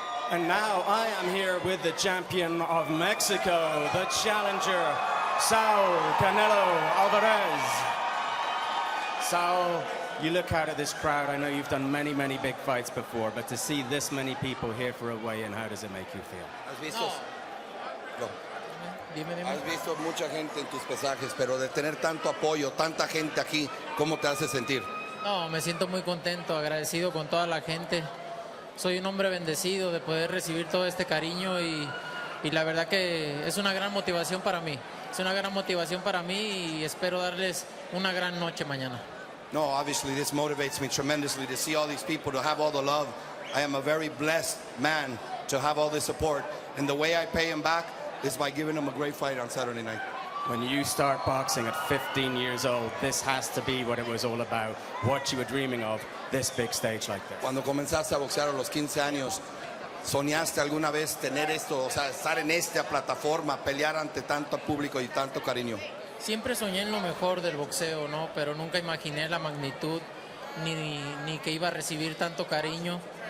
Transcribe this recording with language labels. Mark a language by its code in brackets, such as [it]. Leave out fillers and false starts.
[en] And now I am here with the champion of Mexico, the challenger, Saul Canelo Alvarez. Saul, you look out at this crowd. I know you've done many, many big fights before, but to see this many people here for a weigh-in, how does it make you feel? [es] ¿Has visto? No. Has visto mucha gente en tus pesajes, pero de tener tanto apoyo, tanta gente aquí, ¿cómo te hace sentir? No, me siento muy contento, agradecido con toda la gente. Soy un hombre bendecido de poder recibir todo este cariño y la verdad que es una gran motivación para mí. Es una gran motivación para mí y espero darles una gran noche mañana. [en] No, obviously this motivates me tremendously to see all these people, to have all the love. I am a very blessed man to have all this support. And the way I pay him back is by giving him a great fight on Saturday night. When you start boxing at 15 years old, this has to be what it was all about, what you were dreaming of, this big stage like this. [es] Cuando comenzaste a boxear a los 15 años, ¿soñaste alguna vez tener esto, o sea, estar en esta plataforma, pelear ante tanto público y tanto cariño? Siempre soñé en lo mejor del boxeo, ¿no? Pero nunca imaginé la magnitud ni que iba a recibir tanto cariño.